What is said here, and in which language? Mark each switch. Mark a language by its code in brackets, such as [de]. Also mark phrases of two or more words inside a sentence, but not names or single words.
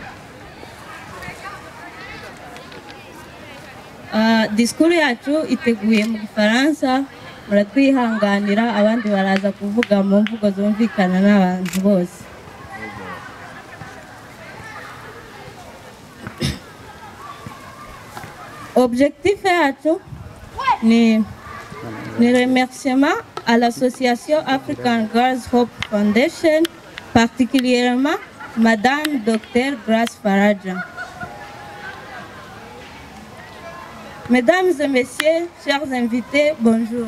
[rw] Disikuru yacu iteguye mu Gifaransa, muratwihanganira, abandi baraza kuvuga mu mvugo zumvikana n'abantu bose. [fr] Objectif [rw] yacu ni [fr] remerciement à l'association African Girls Hope Foundation, particulièrement Madame Dr Grace Faraja. Mesdames et messieurs, chers invités, bonjour.